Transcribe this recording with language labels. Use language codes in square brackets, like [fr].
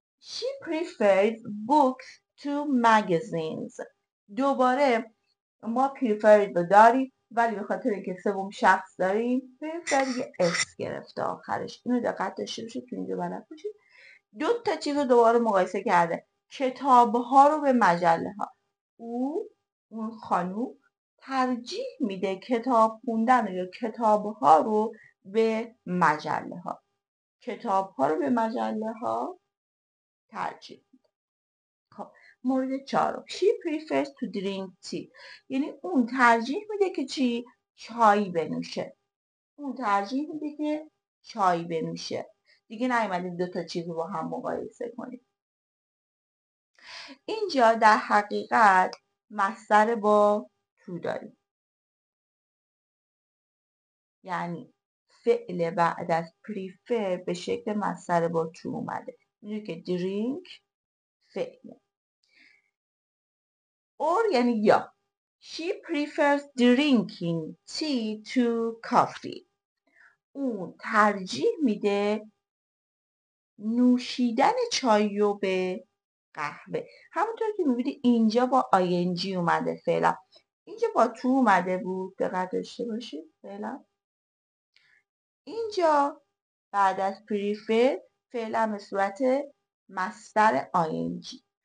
[en] She prefers books to magazines. [fa] دوباره ما preferred رو داریم ولی به خاطر اینکه سوم شخص داریم prefer یه اس گرفته آخرش. اینو دقت داشته باشید تو اینجا بلد باشید. دو تا چیز رو دوباره مقایسه کرده. کتاب ها رو به مجله ها. اون خانوم ترجیح میده کتاب خوندن یا کتاب ها رو به مجله ها. کتاب ها رو به مجله ها ترجیح میده. خب مورد چهارم [en] She prefers to drink tea. [fa] یعنی اون ترجیح میده که چی؟ چای بنوشه. اون ترجیح میده که چای بنوشه. دیگه نیومدیم دو تا چیز رو با هم مقایسه کنیم. اینجا در حقیقت مصدر با تو داریم، یعنی فعل بعد از prefer به شکل مصدر با تو اومده. میدونی که drink فعله. or یعنی یا. [en] She prefers drinking tea to coffee. [fa] اون ترجیح میده نوشیدن چای رو به قهوه. همونطور که میبینی اینجا با ing اومده فعلا، اینجا با تو اومده بود، دقت داشته باشید. فعلا اینجا بعد از prefer فعلا به صورت مصدر ing.